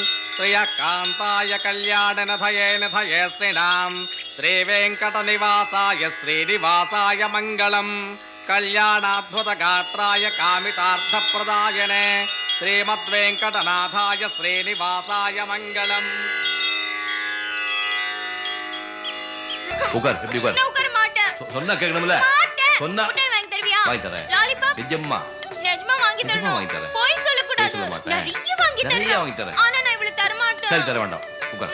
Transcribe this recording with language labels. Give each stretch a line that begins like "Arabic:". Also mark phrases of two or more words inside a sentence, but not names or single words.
Sanskrit: श्रियकान्ताय कल्याणनिधये निधये श्रीणां श्रीवेङ्कटनिवासाय श्रीनिवासाय मङ्गलं कल्याणाद्भुतगात्राय कामितार्थप्रदायने श्रीमद्वेंकटनाथाय श्रीनिवासाय मंगलम.
Tamil: உட்கார் எப்படி உட்கார். நான் உட்கார மாட்டேன். சொன்னா கேட்கணும்ல. சொன்னா முட்டை வாங்கி தருவியா? வாங்கி தரேன். லாலிபாப் நிஜமா நிஜமா வாங்கி தரணும். வாங்கி தரேன். போய் சொல்ல கூடாது. நிறைய வாங்கி தரேன். நிறைய வாங்கி தரேன். ஆனா நான் இவ்வளவு தர மாட்டேன். சரி தர வேண்டாம். உட்கார்.